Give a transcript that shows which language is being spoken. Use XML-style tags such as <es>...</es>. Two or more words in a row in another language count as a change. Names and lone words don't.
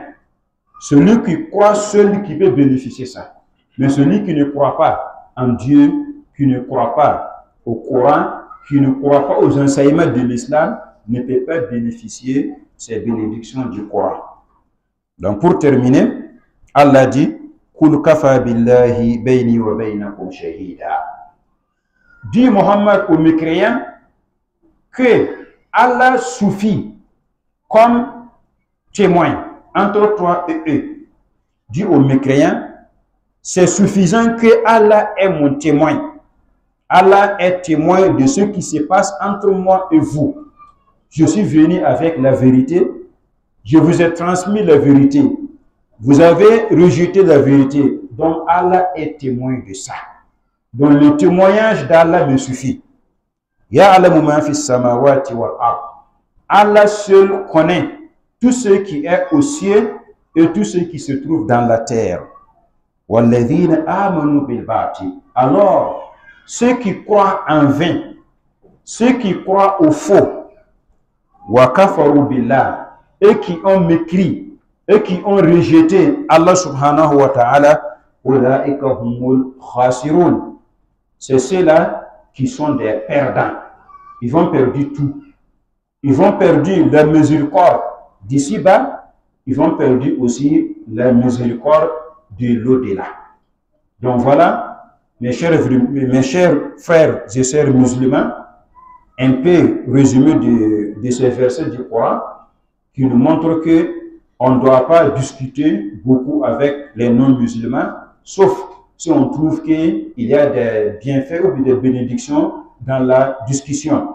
<fr>Celui qui croit, celui qui peut bénéficier ça. Mais celui qui ne croit pas en Dieu, qui ne croit pas au Coran, qui ne croit pas aux enseignements de l'islam, ne peut pas bénéficier ces bénédictions du Coran. Donc pour terminer, Allah dit</fr> <ar>قل كفى بالله بيني وبينكم شهيدا.</ar> <fr>Dit Muhammad aux mécréants que Allah suffit comme témoin entre toi et eux. Dis aux mécréants, c'est suffisant que Allah est mon témoin. Allah est témoin de ce qui se passe entre moi et vous. Je suis venu avec la vérité. Je vous ai transmis la vérité. Vous avez rejeté la vérité. Donc Allah est témoin de ça. Donc le témoignage d'Allah me suffit.</fr> <ar>يعلم ما في السماوات والأرض.</ar> <fr>Allah seul connaît tout ce qui est au ciel et tout ce qui se trouve dans la terre.</fr> <ar>والذين آمنوا بالباطل.</ar> <fr>Alors, ceux qui croient en vain, ceux qui croient au faux,</fr> <ar>وكفروا بالله,</ar> <fr>et qui ont mécrit, et qui ont rejeté Allah</fr> <ar>سبحانه وتعالى, أولئك هم الخاسرون.</ar> <fr>C'est ceux-là qui sont des perdants. Ils vont perdre tout. Ils vont perdre la miséricorde d'ici-bas. Ils vont perdre aussi la miséricorde de l'au-delà. Donc voilà, mes chers frères et sœurs musulmans, un peu résumé de ces versets du Coran qui nous montrent que on ne doit pas discuter beaucoup avec les non-musulmans, sauf si on trouve qu'il y a des bienfaits ou des bénédictions dans la discussion.</fr>